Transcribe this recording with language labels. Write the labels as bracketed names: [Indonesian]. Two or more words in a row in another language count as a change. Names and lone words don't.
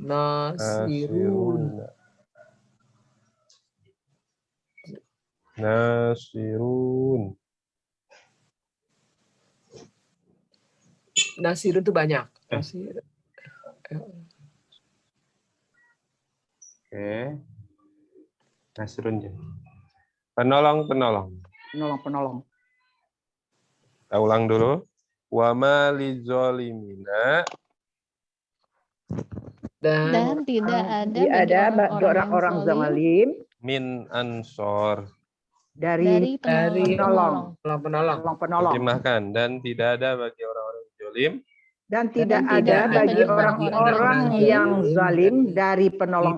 [Indonesian] Nasirun itu banyak. Nasirun. Penolong. Kita ulang dulu. [Arabic] وما للظالمين. [Indonesian] Dan tidak ada bagi orang-orang zalim [Arabic] من أنصار. [Indonesian] Dari penolong. Terjemahkan. Dan tidak ada bagi orang-orang zalim. Dan tidak ada bagi orang-orang yang zalim dari penolong.